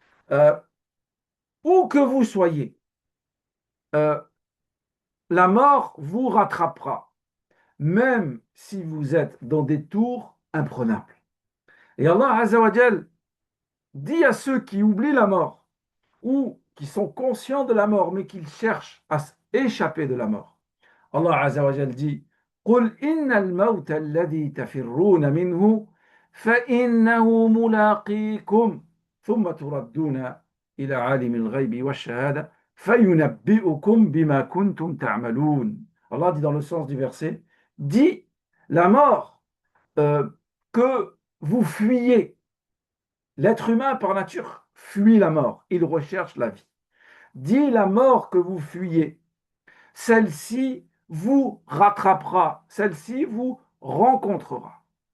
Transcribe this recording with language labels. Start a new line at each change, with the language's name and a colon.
French: Euh, Où que vous soyez, euh, la mort vous rattrapera, même si vous êtes dans des tours imprenables. Et Allah Azzawajal dit à ceux qui oublient la mort ou qui sont conscients de la mort mais qui cherchent à échapper de la mort. Allah Azzawajal dit
Arabic: قل إن الموت الذي تفرون منه فإنه ملاقيكم ثم تردون إلى عالم الغيب والشهادة فينبئكم بما كنتم تعملون.
French: Allah dit dans le sens du verset, dit la mort que vous fuyez. L'être humain par nature fuit la mort, il recherche la vie. Dit la mort que vous fuyez, celle-ci vous rattrapera, celle-ci vous rencontrera.